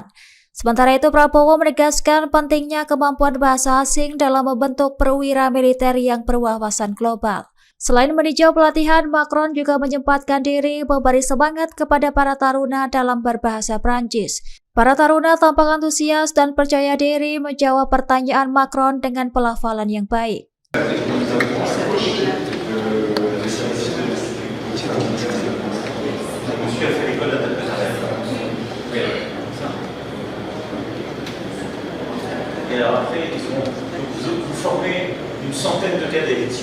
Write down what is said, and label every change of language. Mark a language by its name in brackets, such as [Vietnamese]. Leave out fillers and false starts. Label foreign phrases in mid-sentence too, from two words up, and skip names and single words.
[Indonesian] Sementara itu, Prabowo menegaskan pentingnya kemampuan bahasa asing dalam membentuk perwira militer yang berwawasan global. Selain meninjau pelatihan, Macron juga menyempatkan diri memberi semangat kepada para taruna dalam berbahasa Prancis. Para taruna tampak antusias dan percaya diri menjawab pertanyaan Macron dengan pelafalan yang baik. [French] Et alors après, vous formez une centaine de cadets.